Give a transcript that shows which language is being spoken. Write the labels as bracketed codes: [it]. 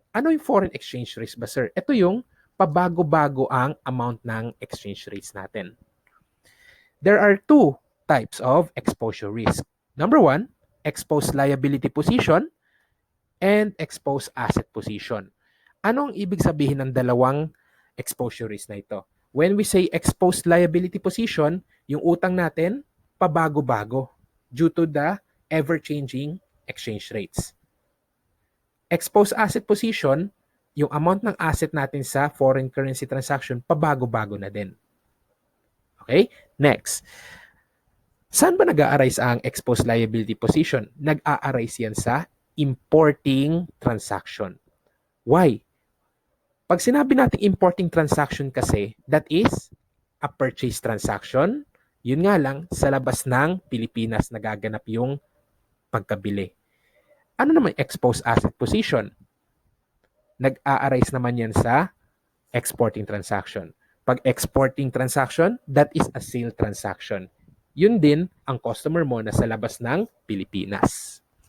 [tl] Ano yung foreign exchange risk ba, sir? Ito yung pabago-bago ang amount ng exchange rates natin. [en] There are two types of exposure risk. Number one, exposed liability position and exposed asset position. [tl] Anong ibig sabihin ng dalawang exposure risk na ito? [en] When we say exposed liability position, [tl] yung utang natin, pabago-bago [en] due to the ever-changing exchange rates. [tl] Exposed asset position, yung amount ng asset natin sa foreign currency transaction, pabago-bago na din. Okay? Next. Saan ba nag-a-arise ang exposed liability position? Nag-a-arise yan sa importing transaction. Why? Pag sinabi natin importing transaction kasi, [en] that is a purchase transaction. [tl] Yun nga lang, sa labas ng Pilipinas nagaganap yung pagkabili. Ano naman exposed asset position? Nag-a-arise naman yan sa exporting transaction. [en] Pag exporting transaction, that is a sale transaction. [tl] Yun din ang customer mo na sa labas ng Pilipinas.